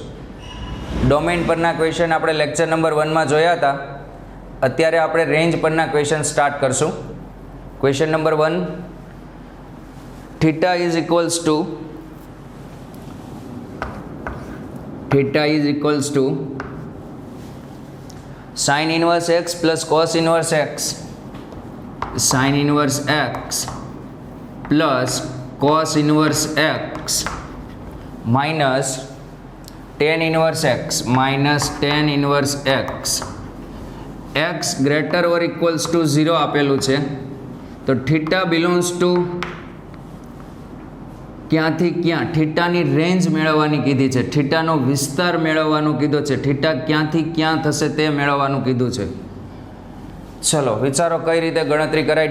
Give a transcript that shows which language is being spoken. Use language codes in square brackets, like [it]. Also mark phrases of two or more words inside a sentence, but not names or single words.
[gu] ડોમેઇન પરના ક્વેશ્ચન આપણે લેક્ચર નંબર 1માં જોયા હતા. અત્યારે આપણે રેન્જ પરના [en] question start [gu] કરશું. [en] question number 1, theta is equals to sin inverse x plus cos inverse x, sin inverse x plus cos inverse x minus tan inverse x minus tan inverse x. x greater or equals to 0 [gu] આપેલું છે, તો [en] theta belongs to [gu] ક્યાંથી ક્યાં થીટાની રેન્જ મેળવવાની કીધી છે, થીટાનો વિસ્તાર મેળવવાનું કીધું છે, થીટા ક્યાંથી ક્યાં થશે તે મેળવવાનું કીધું છે. ચલો વિચારો કઈ રીતે ગણતરી કરાય.